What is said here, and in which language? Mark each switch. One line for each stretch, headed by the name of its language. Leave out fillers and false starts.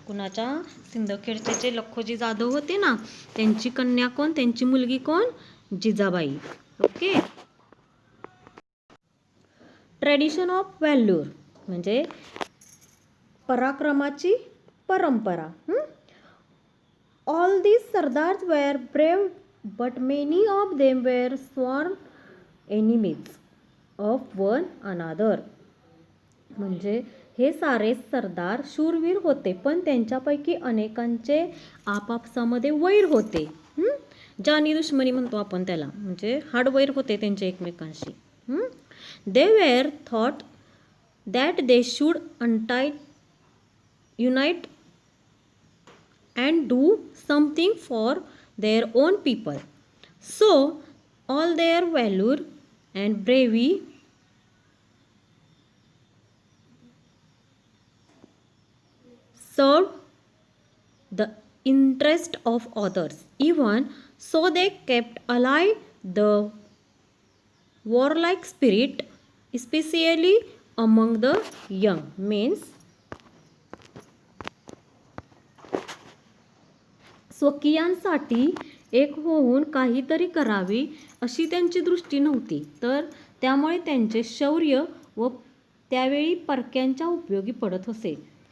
Marathi: कुणाच्या, सिंदखेडचे जे लखोजी जाधव होते ना, त्यांची कन्या कोण, त्यांची मुलगी कोण, जिजाबाई. ओके.
English: tradition of valour
Marathi: म्हणजे पराक्रमाची परंपरा.
English: All these sardars were brave but many of them were sworn enemies of one another.
Marathi: म्हणजे हे सारे सरदार शूरवीर होते, पण त्यांच्यापैकी अनेकांचे आपापसामध्ये वैर होते. जानी दुश्मनी म्हणतो आपण त्याला, म्हणजे हाडवैर होते त्यांचे एकमेकांशी.
English: They were thought that they should unite and do something for their own people. So all their valor and bravery served the interest of others. Even so they kept alive the warlike spirit, especially among the young.
Marathi: Means स्वकीयांसाठी एक होऊन काहीतरी करावे अशी त्यांची दृष्टी नव्हती, तर त्यामुळे त्यांचे शौर्य व त्यावेळी परक्यांच्या उपयोगी पडत असे.